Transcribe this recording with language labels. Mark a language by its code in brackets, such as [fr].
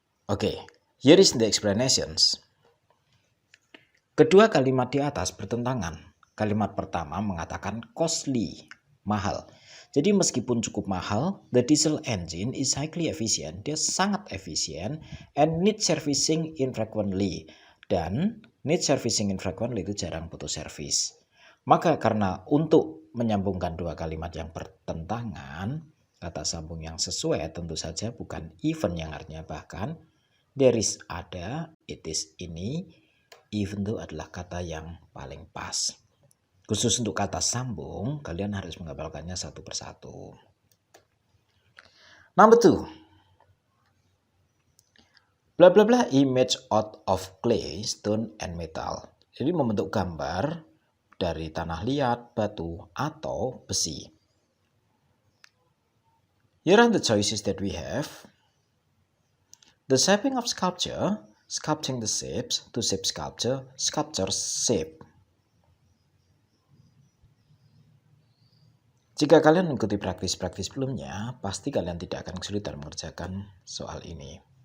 [id] Oke, [en] here is the explanations. [id] Kedua kalimat di atas bertentangan. Kalimat pertama mengatakan costly, mahal. Jadi meskipun cukup mahal, [en] the diesel engine is highly efficient. [id] Dia sangat efisien [en] and needs servicing infrequently. [id] Dan needs servicing infrequently itu jarang butuh servis. Maka karena untuk menyambungkan dua kalimat yang bertentangan, kata sambung yang sesuai tentu saja bukan even yang artinya bahkan. [en] There is [id] ada, [en] it is [id] ini, even though adalah kata yang paling pas. Khusus untuk kata sambung, kalian harus menghafalkannya satu persatu. [en] Number 2. Blah blah blah image out of clay, stone, and metal. [id] Jadi membentuk gambar dari tanah liat, batu, atau besi. [en] Here are the choices that we have. The shaping of sculpture, sculpting the shapes, to shape sculpture, sculpture shape. [id] Jika kalian mengikuti praktis-praktis sebelumnya, pasti kalian tidak akan kesulitan mengerjakan soal ini.